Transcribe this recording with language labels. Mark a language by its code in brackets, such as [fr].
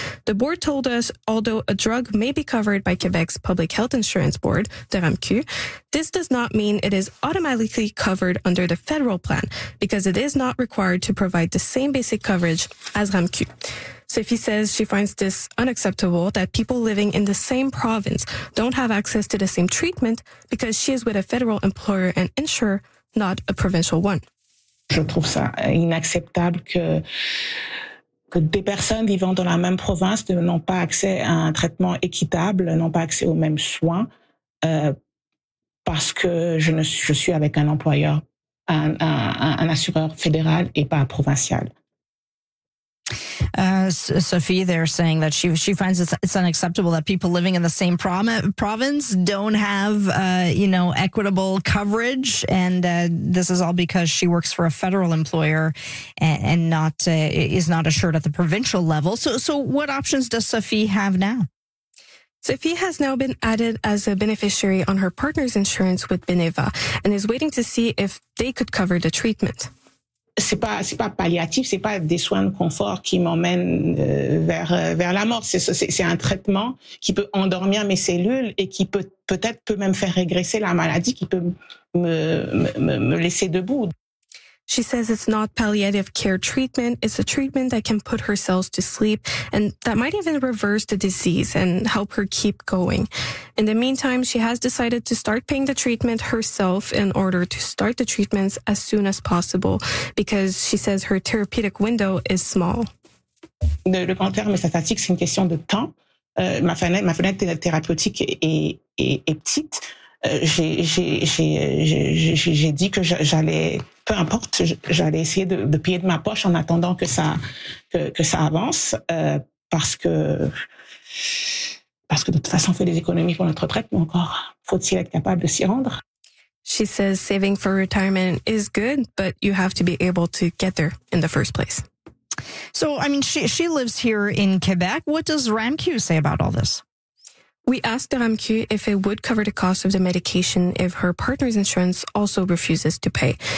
[en] The board told us, although a drug may be covered by Quebec's Public Health Insurance Board, the RAMQ, this does not mean it is automatically covered under the federal plan, because it is not required to provide the same basic coverage as RAMQ. Sophie says she finds this unacceptable that people living in the same province don't have access to the same treatment because she is with a federal employer and insurer, not a provincial one. [fr] Je trouve ça inacceptable que des personnes vivant dans la même province n'ont pas accès à un traitement équitable, n'ont pas accès aux mêmes soins parce que je suis avec un employeur, un assureur fédéral et pas provincial. [en] Sophie there saying that she finds it's unacceptable that people living in the same province don't have, you know, equitable coverage. And this is all because she works for a federal employer and is not assured at the provincial level. So what options does Sophie have now? Sophie has now been added as a beneficiary on her partner's insurance with Beneva and is waiting to see if they could cover the treatment. [fr] C'est pas palliatif, c'est pas des soins de confort qui m'emmènent vers la mort. C'est un traitement qui peut endormir mes cellules et qui peut-être même faire régresser la maladie, qui peut me laisser debout. [en] She says it's not palliative care treatment. It's a treatment that can put her cells to sleep and that might even reverse the disease and help her keep going. In the meantime, she has decided to start paying the treatment herself in order to start the treatments as soon as possible because she says her therapeutic window is small. [fr] Le cancer métastatique, c'est une question de temps. Ma fenêtre thérapeutique est petite. J'ai dit que j'allais, peu importe, j'allais essayer de payer de ma poche en attendant que ça avance, parce que de toute façon, on fait des économies pour notre retraite, mais encore, faut-il être capable de s'y rendre? [en] She says saving for retirement is good, but you have to be able to get there in the first place. So, I mean, she lives here in Quebec. What does RAMQ say about all this? We asked the RAMQ if it would cover the cost of the medication if her partner's insurance also refuses to pay.